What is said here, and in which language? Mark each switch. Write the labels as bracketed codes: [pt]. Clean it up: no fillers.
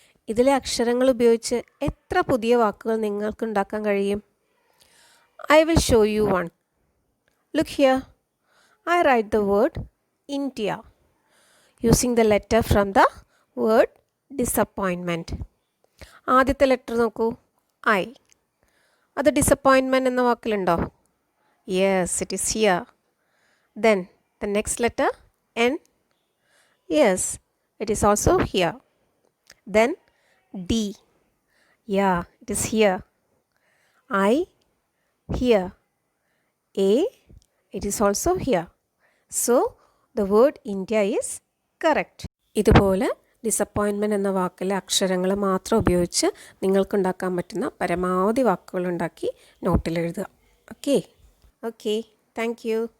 [ml] ഇതിലെ അക്ഷരങ്ങൾ ഉപയോഗിച്ച് എത്ര പുതിയ വാക്കുകൾ നിങ്ങൾക്ക് ഉണ്ടാക്കാൻ കഴിയും? [en] I will show you one. Look here. I write the word India using the letter from the word disappointment. [ml] ആദ്യത്തെ ലെറ്റർ നോക്കൂ, I. അത് ഡിസപ്പോയിൻമെൻറ്റ് എന്ന വാക്കിലുണ്ടോ? [en] Yes, it is here. Then the next letter N. Yes, it is also here. Then D. Yeah, it is here. I. Here. A. It is also here. So the word India is correct. [ml] ഇതുപോലെ disappointment എന്ന വാക്കിലെ അക്ഷരങ്ങൾ മാത്രം ഉപയോഗിച്ച് നിങ്ങൾക്കുണ്ടാക്കാൻ പറ്റുന്ന പരമാവധി വാക്കുകൾ ഉണ്ടാക്കി നോട്ടിൽ എഴുതുക. Okay, [en] Thank you.